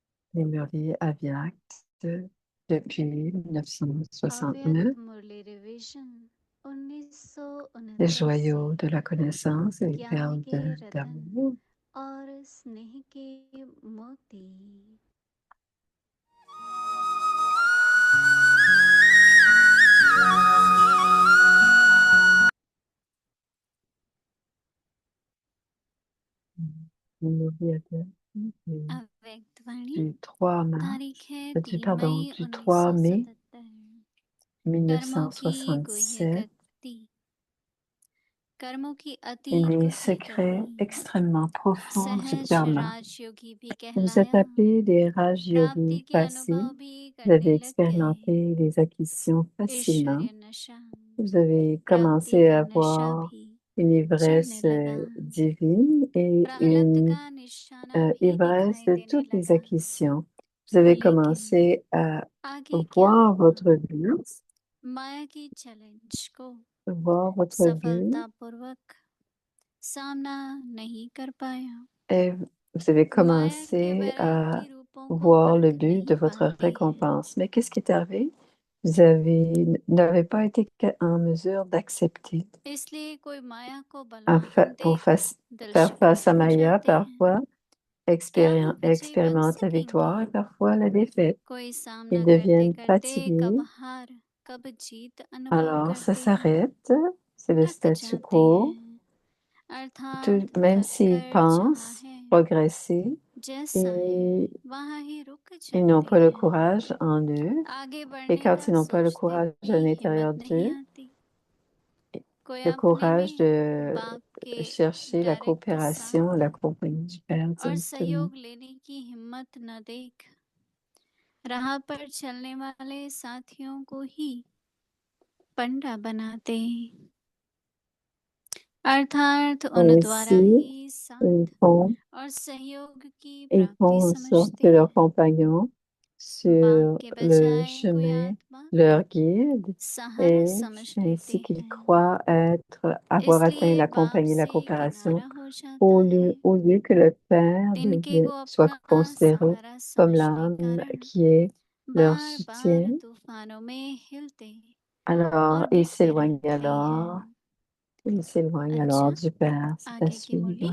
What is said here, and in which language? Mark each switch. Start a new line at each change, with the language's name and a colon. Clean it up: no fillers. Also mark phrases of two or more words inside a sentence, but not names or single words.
French: Murli Avyakt depuis 1969,
Hindi: अव्यक्त मुरली रिवीजन
French: les
Hindi: 1969
French: joyaux de
Hindi: से
French: la connaissance et les
Hindi: ज्ञान
French: perles
Hindi: के रतन
French: d'amour.
Hindi: और स्नेह के मोती।
French: Murli Avyakt
Hindi: अव्यक्त वाणी
French: du 3 mars,
Hindi: तारीख है
French: du,
Hindi: 3
French: pardon,
Hindi: मई
French: du 3 mai
Hindi: 1977। कर्मों की गुह्य
French: 1967,
Hindi: गति, कर्मों की अति
French: et les
Hindi: गुह्य
French: secrets
Hindi: गति,
French: extrêmement profonds du
Hindi: सहज
French: karma.
Hindi: राजयोगी भी
French: Vous êtes
Hindi: कहलाया,
French: appelés des Raj
Hindi: प्राप्ति
French: Yogis
Hindi: के
French: faciles.
Hindi: अनुभव भी
French: Vous
Hindi: करने
French: avez
Hindi: लग गए।
French: expérimenté les acquisitions facilement.
Hindi: ऐश्वर्य नशा,
French: Vous avez
Hindi: प्राप्ति
French: commencé
Hindi: का
French: à
Hindi: नशा
French: avoir
Hindi: भी
French: une
Hindi: चढ़ने
French: ivresse
Hindi: लगा।
French: divine et
Hindi: प्रहलत
French: une
Hindi: का निशाना भी
French: ivresse
Hindi: दिखाई
French: de
Hindi: देने
French: toutes les
Hindi: लगा,
French: acquisitions. Vous avez
Hindi: लेकिन
French: commencé à
Hindi: आगे क्या
French: voir
Hindi: हुआ?
French: votre but,
Hindi: माया की चैलेंज को
French: voir votre but,
Hindi: सफलतापूर्वक सामना नहीं कर पाया।
French: et vous avez
Hindi: माया के
French: commencé
Hindi: वैराग्य
French: à
Hindi: रूपों को
French: voir le
Hindi: परख
French: but
Hindi: नहीं
French: de votre
Hindi: पाते।
French: récompense. Mais qu'est-ce qui est arrivé? N'avez pas été en mesure d'accepter.
Hindi: इसलिए कोई माया को बलवान
French: Pour
Hindi: देख
French: faire
Hindi: दर्शक
French: face à
Hindi: हो
French: Maya,
Hindi: जाते हैं।
French: parfois
Hindi: क्या वो विजय बन
French: expérimente la victoire et
Hindi: सकेंगे?
French: parfois la défaite.
Hindi: कोई सामना
French: Ils
Hindi: करते
French: deviennent
Hindi: करते
French: fatigués,
Hindi: कब हार कब जीत अनुभव
French: alors ça
Hindi: करते हैं,
French: s'arrête, c'est le
Hindi: थक
French: statu
Hindi: जाते
French: quo.
Hindi: हैं, अर्थात
French: Même
Hindi: थक
French: s'ils
Hindi: कर जहाँ
French: pensent
Hindi: है
French: progresser,
Hindi: जैसा है
French: ils,
Hindi: वहाँ ही रुक
French: ils n'ont
Hindi: जाते
French: pas le
Hindi: हैं।
French: courage en eux.
Hindi: आगे
French: Et
Hindi: बढ़ने
French: quand
Hindi: का
French: ils n'ont pas le
Hindi: सोचते
French: courage à
Hindi: भी
French: l'intérieur
Hindi: हिम्मत नहीं
French: d'eux,
Hindi: आती। कोई
French: le
Hindi: अपने
French: courage
Hindi: में
French: de
Hindi: बाप के
French: chercher la
Hindi: डायरेक्ट
French: coopération,
Hindi: साथ
French: la compagnie du Père
Hindi: और
French: directement.
Hindi: सहयोग लेने की हिम्मत न देख राह पर चलने वाले साथियों को ही पंडा बनाते, अर्थात उन द्वारा
French: Ainsi,
Hindi: ही साथ
French: ils font,
Hindi: और सहयोग की
French: ils
Hindi: प्राप्ति
French: font en sorte
Hindi: समझते
French: que leurs
Hindi: हैं।
French: compagnons
Hindi: बाप
French: sur
Hindi: के
French: le
Hindi: बजाय कोई
French: chemin
Hindi: आत्मा
French: leur guide
Hindi: सहारा
French: et
Hindi: समझ
French: ainsi
Hindi: लेते
French: qu'ils
Hindi: हैं,
French: croient avoir atteint
Hindi: इसलिए
French: la
Hindi: बाप
French: compagnie, la
Hindi: से
French: coopération,
Hindi: किनारा हो जाता है।
French: au lieu que le Père
Hindi: तिनके को
French: soit
Hindi: अपना
French: considéré
Hindi: सहारा
French: comme
Hindi: समझने
French: l'âme
Hindi: कारण
French: qui est leur
Hindi: बार
French: soutien.
Hindi: बार तूफानों में हिलते
French: Alors,
Hindi: और
French: ils
Hindi: डिगते
French: s'éloignent
Hindi: रहते
French: alors,
Hindi: हैं।
French: ils s'éloignent alors
Hindi: अच्छा,
French: du Père. C'est à
Hindi: आगे की मुरली
French: suivre.